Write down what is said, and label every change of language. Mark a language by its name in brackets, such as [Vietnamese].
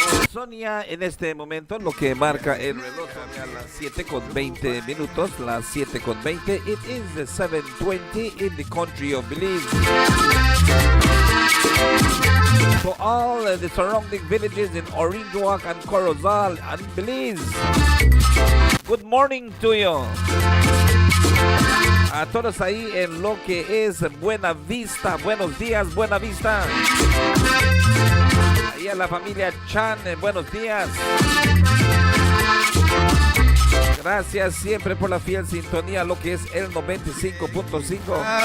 [Spanish] Sonia, en este momento, lo que marca el reloj a las 7:20 minutos, las 7:20. [English] It is 7:20 in the country of Belize. To all the surrounding villages in Orinduak and Corozal and Belize, good morning to you. [Spanish] A todos ahí en lo que es Buena Vista, buenos días, Buena Vista. Ahí a la familia Chan, buenos días. Gracias siempre por la fiel sintonía, lo que es el 95.5.